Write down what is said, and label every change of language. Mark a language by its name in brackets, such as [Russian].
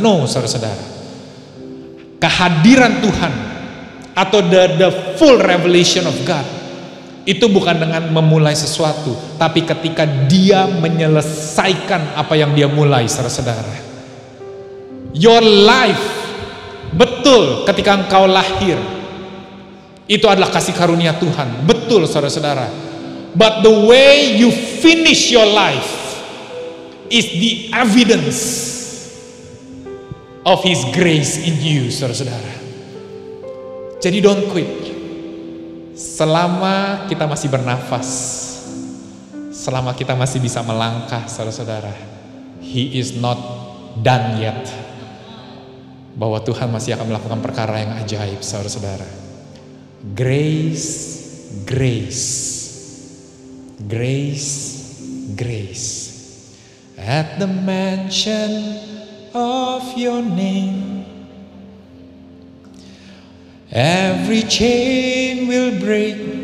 [Indonesian] No, saudara-saudara. Kehadiran Tuhan atau [English] the full revelation of God [Indonesian] itu bukan dengan memulai sesuatu, tapi ketika Dia menyelesaikan apa yang Dia mulai, saudara-saudara. [English] Your life, [Indonesian] betul, ketika engkau lahir, itu adalah kasih karunia Tuhan, betul, saudara-saudara. [English] But the way you finish your life is the evidence of His grace in you, [Indonesian] saudara-saudara. Jadi [English] don't quit. [Indonesian] Selama kita masih bernafas, selama kita masih bisa melangkah, saudara-saudara, [English] He is not done yet. [Indonesian] Bahwa Tuhan masih akan melakukan perkara yang ajaib, saudara-saudara. [English] Grace, grace, grace, grace. At the mention of your name, every chain will break.